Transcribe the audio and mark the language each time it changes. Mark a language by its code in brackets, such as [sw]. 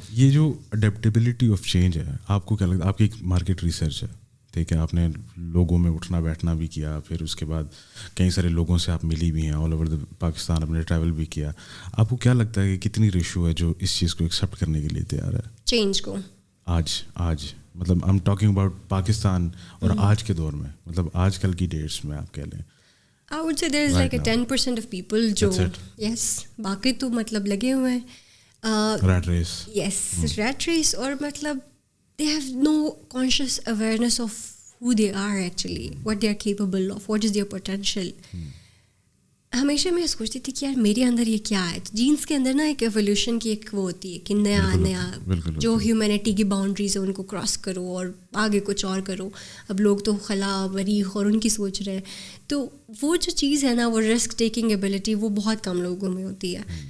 [ur] یہ جو adaptability of change ہے, آپ کو کیا لگتا ہے؟ آپ کی ایک مارکیٹ ریسرچ ہے, ٹھیک ہے, آپ نے لوگوں میں اٹھنا بیٹھنا بھی کیا, پھر اس کے بعد کئی سارے لوگوں سے آپ ملی بھی ہیں, آل اوور پاکستان آپ نے ٹریول بھی کیا. آپ کو کیا لگتا ہے کہ کتنی ریشو ہے جو اس چیز کو ایکسیپٹ کرنے کے لیے تیار ہے چینج کو؟ آج مطلب [en] I am talking about Pakistan [ur] اور آج کے دور میں, مطلب آج کل کی ڈیٹس میں آپ کہہ لیں. [en] I would say there is like a 10% of people جو yes, [ur] باقی تو مطلب لگے ہوئے ہیں [en] rat race. Yes, rat race, اور مطلب they have no conscious awareness of who they are actually, what they are capable of, what is their potential. [ur] ہمیشہ میں سوچتی تھی کہ یار میرے اندر یہ کیا ہے. جینس کے اندر نا ایک ایولیوشن کی ایک وہ ہوتی ہے کہ نیا جو ہیومینٹی کی باؤنڈریز ہیں ان کو کراس کرو اور آگے کچھ اور کرو. اب لوگ تو خلا مریخ اور ان کی سوچ رہے ہیں, تو وہ جو چیز ہے نا, وہ رسک ٹیکنگ ایبلٹی, وہ بہت کم لوگوں میں ہوتی ہے.